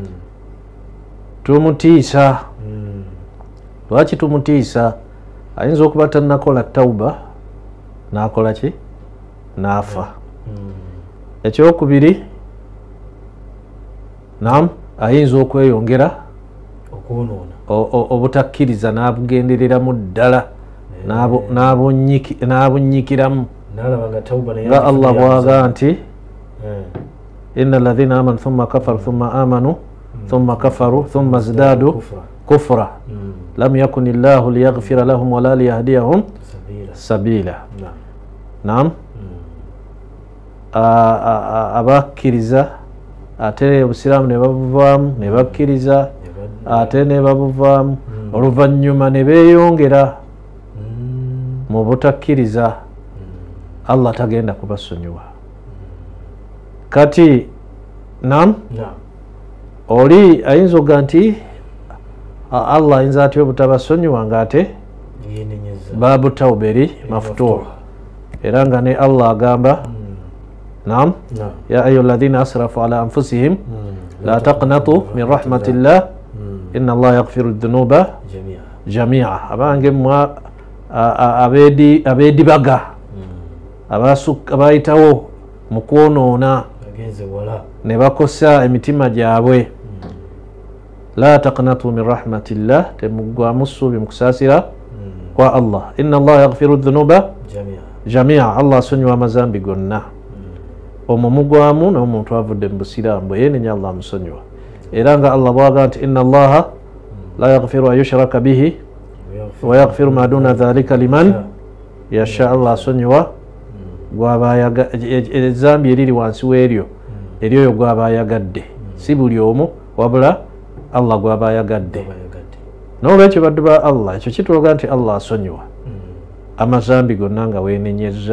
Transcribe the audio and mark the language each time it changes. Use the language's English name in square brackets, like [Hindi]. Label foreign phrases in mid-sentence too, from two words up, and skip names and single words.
[Ganda] tumutiisa lwaki tumutiisa ayinza okuba tannakola tawba n'akola ki n'afa ekyokubiri naam ayinza okweyongera obutakkiriza n'abugendereramu ddala n'abunyikiramu nga Allah bw'agamba nti [Arabic] إن الذين آمنوا ثم كفروا ثم آمنوا ثم كفروا ثم ازدادوا كفرا لم يكن الله ليغفر لهم ولا ليهديهم سبيلا نعم [Ganda] abakkiriza ate obusiraamu ne babuvaamu ne bakkiriza ate ne babuvaamu oluvannyuma ne beeyongera mu butakkiriza Allah tagenda kubasonyiwa kati naam oli ayinza okuga nti Allah ayinza atya obutabasonyiwa ng'ate [Arabic] باب التوبة [Ganda] eri mafutuuha era nga ne Allah agamba naam [Arabic] يا أيها الذين أسرفوا على أنفسهم لا تقنطوا من رحمة الله إن الله يغفر الذنوب جميعا [Ganda] abange mmwe abeedibaga abayitawo mu kwonoona ne bakosa emitima gyabwe [Arabic] لا تقنطوا من رحمة الله [Ganda] temuggwamu ssuubi mu kusaasira kwa Allah [Arabic] إن الله يغفر الذنوب جميعا [Ganda] Allah asonyiwa amazambi gonna omumugwamu n'omuntu avudde mu busiraamu yenenya Allah musonyiwa era nga Allah bwaga nti [Arabic] إن الله لا يغفر أن يشرك به ويغفر ما دون ذلك لمن يشاء. [Ganda] Allah asonyiwa gwaba ezambi eriri wansi w'eryo eryoyo gwaba ayagadde, si buli omu wabula Allah gwaba ayagadde. N'olwekyo baddu ba Allah ekyo kitulaga nti Allah asonyiwa amazambi gonna nga weenenyezza.